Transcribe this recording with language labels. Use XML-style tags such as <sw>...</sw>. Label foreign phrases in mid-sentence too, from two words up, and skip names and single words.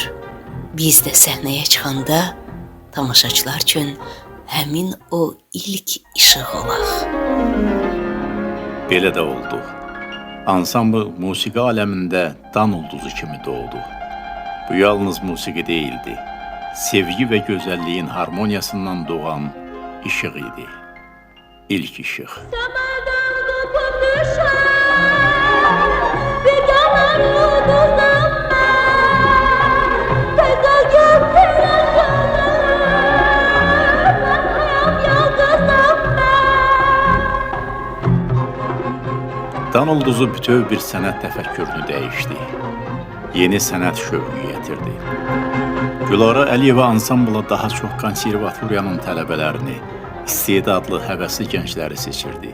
<az>Biz də səhnəyə çıxanda tamaşaçılar üçün həmin o ilk işıq olaq. Belə də oldu. Ansambl musiqi aləmində dan ulduzu kimi doğdu. Bu yalnız musiqi değildi. Sevgi və gözəlliyin harmoniyasından doğan işıq idi. İlk işıq.</az> <tr>Semadan kopup düşen bir yalan yıldızım ben. Tekrar gökyüzüne ben hayat yıldızım ben.</tr> <az>Dan ulduzu bütöv bir sənət təfəkkürünü dəyişdi. Yeni sənət şövqü getirdi. Gülara Əliyeva ansambla daha çox konservatoriyanın tələbələrini, istedadlı, həvəsli gəncləri seçirdi.</az>